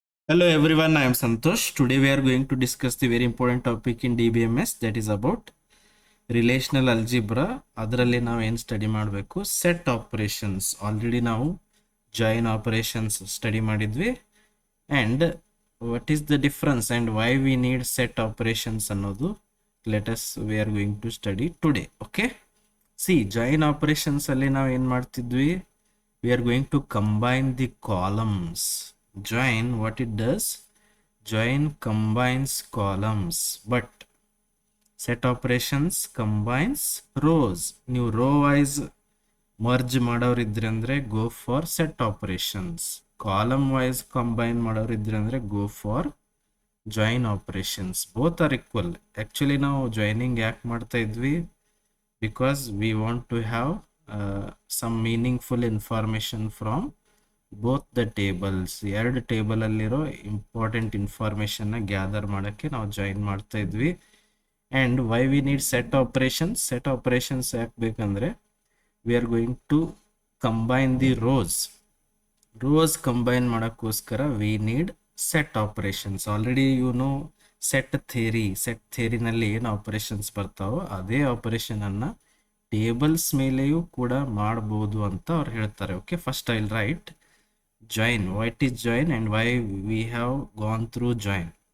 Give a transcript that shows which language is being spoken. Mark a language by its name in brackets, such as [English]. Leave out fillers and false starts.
[English] Hello everyone, I am Santosh. Today we are going to discuss the very important topic in DBMS, that is about relational algebra. [Kannada] ಅದರಲ್ಲಿ ನಾವು ಏನು study ಮಾಡಬೇಕು? Set operations. Already ನಾವು join operations study ಮಾಡಿದ್ವಿ. [English] And what is the difference and why we need set operations ಅನ್ನೋದು let us we are going to study today. [Kannada] Okay, C join operations ಅಲ್ಲಿ ನಾವು ಏನು ಮಾಡ್ತಿದ್ವಿ? [English] We are going to combine the columns. Join, what it does? Join combines columns, but set operations combines rows. [Kannada] ನೀವು rho wise merge ಮಾಡೋರಿದ್ರೆ ಅಂದರೆ [English] Go for set operations. [Kannada] Column wise combine ಮಾಡೋರಿದ್ರೆ ಅಂದರೆ [English] Go for join operations. Both are equal. Actually [Kannada] ನಾವು joining ಯಾಕೆ ಮಾಡ್ತಾ ಇದ್ವಿ? [English] Because we want to have some meaningful information from both the tables. [Kannada] ಎರಡು table ಅಲ್ಲಿರೋ important information ನ gather ಮಾಡೋಕ್ಕೆ ನಾವು ಜಾಯಿನ್ ಮಾಡ್ತಾ ಇದ್ವಿ. [English] And why we need set operations? [Kannada] Set operations ಯಾಕೆ ಬೇಕಂದ್ರೆ [English] We are going to combine the rows combine ಮಾಡೋಕ್ಕೋಸ್ಕರ we need set operations. [Kannada] Already no set ಥಿಯರಿನಲ್ಲಿ ಏನು ಆಪರೇಷನ್ಸ್ ಬರ್ತಾವೋ ಅದೇ ಆಪರೇಷನ್ ಅನ್ನ ಟೇಬಲ್ಸ್ ಮೇಲೆಯೂ ಕೂಡ ಮಾಡ್ಬೋದು ಅಂತ ಅವ್ರು ಹೇಳ್ತಾರೆ. [English] Okay, first I will write join. What is join and why we have gone through join?